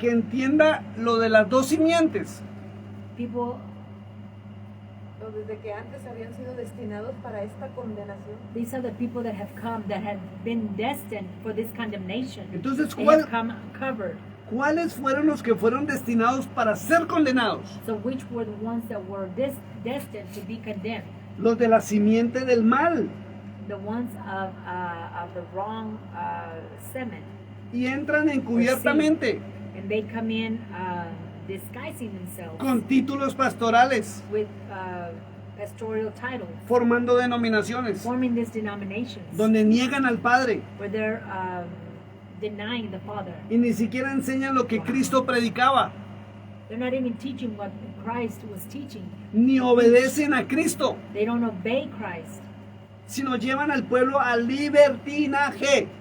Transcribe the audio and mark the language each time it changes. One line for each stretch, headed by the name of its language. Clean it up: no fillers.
Spanish: que entienda lo de las dos simientes.
English: people,
Spanish: O desde que antes habían sido destinados para esta condenación.
English: these are the people that have come, that have been destined for this condemnation.
Spanish: Entonces,
English: They
Spanish: ¿cuál-
English: have come covered.
Spanish: ¿Cuáles fueron los que fueron destinados para ser condenados?
English: So which were the ones that were destined to be condemned?
Spanish: Los de la simiente del mal.
English: The ones of the wrong semen.
Spanish: Y entran encubiertamente
English: And they come in disguising themselves
Spanish: con títulos pastorales,
English: with pastoral titles,
Spanish: formando denominaciones,
English: forming these denominations
Spanish: donde niegan al Padre
English: where they're denying the Father.
Spanish: y ni siquiera enseñan lo que Cristo predicaba,
English: They're not even teaching what Christ was teaching.
Spanish: ni obedecen a Cristo,
English: They don't obey Christ,
Spanish: sino llevan al pueblo al libertinaje.